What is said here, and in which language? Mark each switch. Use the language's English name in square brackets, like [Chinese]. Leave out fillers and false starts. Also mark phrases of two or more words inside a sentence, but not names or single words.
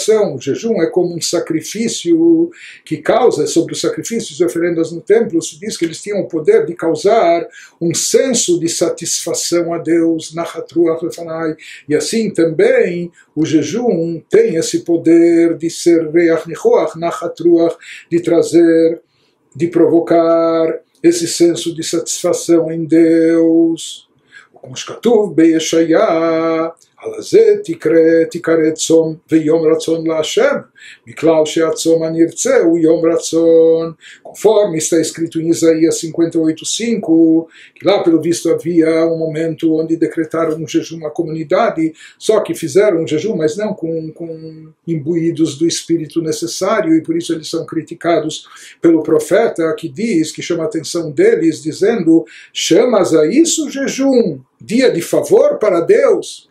[Portuguese] O jejum é como um sacrifício que causa, sobre os sacrifícios e oferendas no templo, se diz que eles tinham o poder de causar um senso de satisfação a Deus, [Hebrew] נחת רוח לפני, [Portuguese] e assim também o jejum tem esse poder de ser [Hebrew] ריח ניחוח, נחת רוח, [Portuguese] de trazer, de provocar esse senso de satisfação em Deus. [Hebrew] כמו שכתוב בישעיה, על זה תקרא צום ויום רצון להשם, מכלל שהצום הנרצה הוא יום רצון, [Portuguese] conforme está escrito em Isaías 58:5, que lá pelo visto havia um momento onde decretaram um jejum à comunidade, só que fizeram um jejum, mas não com imbuídos do espírito necessário, e por isso eles são criticados pelo profeta, que diz, que chama a atenção deles, dizendo, chamas a isso jejum, dia de favor para Deus?